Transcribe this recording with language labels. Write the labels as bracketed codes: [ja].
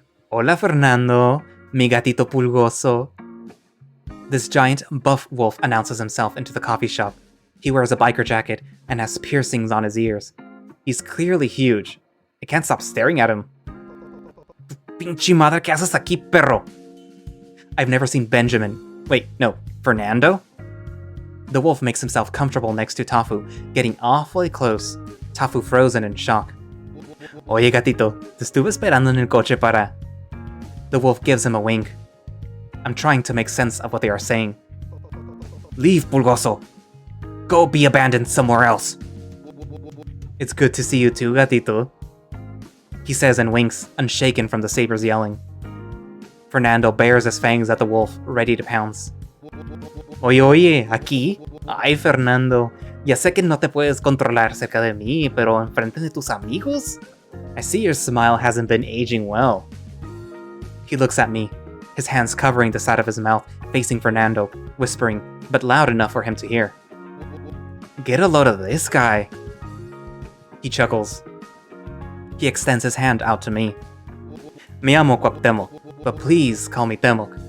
[es] "Hola, Fernando, mi gatito Pulgoso." [en] This giant buff wolf announces himself into the coffee shop. He wears a biker jacket and has piercings on his ears. He's clearly huge. I can't stop staring at him. [es] "Pinche madre, ¿qué haces aquí, perro?" [en] I've never seen Benjamin. Wait, no, Fernando? The wolf makes himself comfortable next to Tafu, getting awfully close. Tafu frozen in shock. [es] "Oye, gatito, te estuve esperando en el coche para..." [en] The wolf gives him a wink. I'm trying to make sense of what they are saying. "Leave, Pulgoso. Go be abandoned somewhere else." "It's good to see you too, gatito," he says and winks, unshaken from the saber's yelling. Fernando bares his fangs at the wolf, ready to pounce. [es] Oye, aquí. Ay, Fernando. Ya sé que no te puedes controlar cerca de mí, pero enfrente de tus amigos? [en] I see your smile hasn't been aging well. He looks at me, his hands covering the side of his mouth, facing Fernando, whispering, but loud enough for him to hear. Get a load of this guy. He chuckles. He extends his hand out to me. [es] Me llamo Cuauhtemoc, [en] but please call me Temoc.